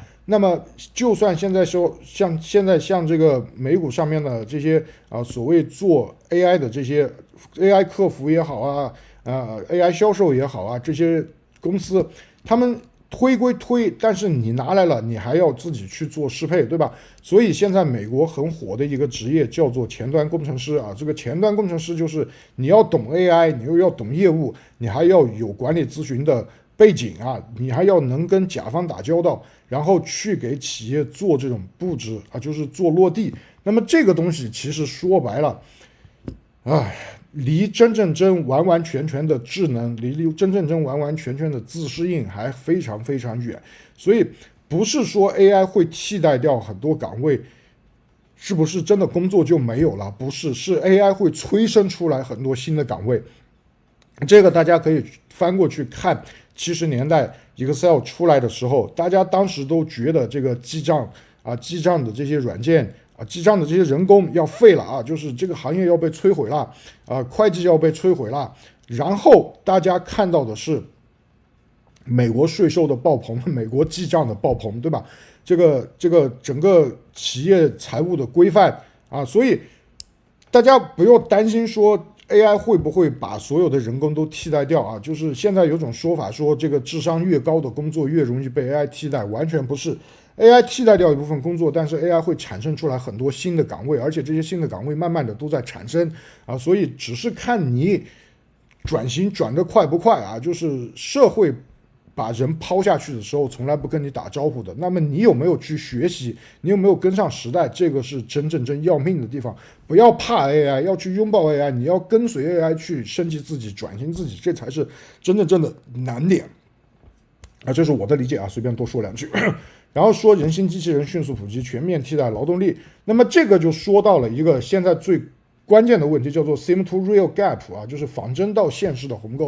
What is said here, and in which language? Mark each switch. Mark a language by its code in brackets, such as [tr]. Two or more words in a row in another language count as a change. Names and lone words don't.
[zh] 那麼就算現在說像這個美股上面的這些所謂做 AI 的這些 AI 客服也好啊，AI 銷售也好啊，這些公司他們推歸推，但是你拿來了，你還要自己去做適配，对吧？所以現在美國很火的一個職業叫做前端工程師啊。這個前端工程師就是你要懂 AI， 你又要懂業務，你還要有管理諮詢的背景啊，你還要能跟甲方打交道，然後去給企業做這種布置啊，就是做落地。那麼這個東西其實說白了，離真完完全全的智能，離真完完全全的自適應還非常遠。所以不是說 AI 會替代掉很多崗位，是不是真的工作就沒有了？不是，是 AI 會催生出來很多新的崗位。這個大家可以翻過去看70年代 Excel 出來的時候，大家當時都覺得這個記賬的這些軟件記賬的這些人工要廢了啊，就是這個行業要被摧毀了會計要被摧毀了。然後大家看到的是美國稅收的爆棚，美國記賬的爆棚，對吧？這個整個企業財務的規範所以大家不要擔心說 AI 會不會把所有的人工都替代掉啊？就是現在有種說法說，這個智商越高的工作越容易被 AI 替代，完全不是。AI 替代掉一部分工作，但是 AI 會產生出來很多新的崗位，而且這些新的崗位慢慢的都在產生所以只是看你轉型轉得快不快啊。就是社會把人拋下去的時候，從來不跟你打招呼的。那麼你有沒有去學習？你有沒有跟上時代？這個是真要命的地方。不要怕 AI，要去擁抱 AI， 你要跟隨 AI 去升級自己、轉型自己，這才是真的難點這是我的理解隨便多說兩句。然後說人形机器人迅速普及，全面替代勞動力。那麼這個就說到了一個現在最關鍵的問題，叫做 [en] Sim to Real Gap [zh] 就是仿真到現實的鴻溝。